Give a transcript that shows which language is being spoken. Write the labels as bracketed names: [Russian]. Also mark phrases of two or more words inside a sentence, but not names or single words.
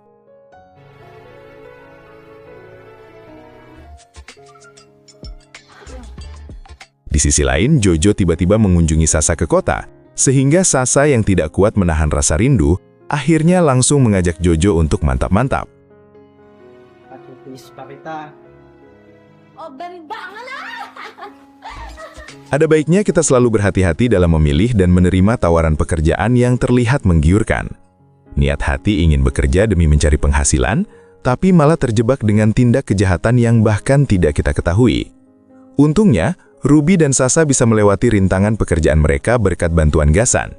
[Indonesian] Di sisi lain, Jojo tiba-tiba mengunjungi Sasa ke kota, sehingga Sasa yang tidak kuat menahan rasa rindu, akhirnya langsung mengajak Jojo untuk mantap-mantap. [Filipino] Patutis pa kita. O, ganda nga na! [Indonesian] Ada baiknya kita selalu berhati-hati dalam memilih dan menerima tawaran pekerjaan yang terlihat menggiurkan. Niat hati ingin bekerja demi mencari penghasilan, tapi malah terjebak dengan tindak kejahatan yang bahkan tidak kita ketahui. Untungnya, Ruby dan Sasa bisa melewati rintangan pekerjaan mereka berkat bantuan Gasan.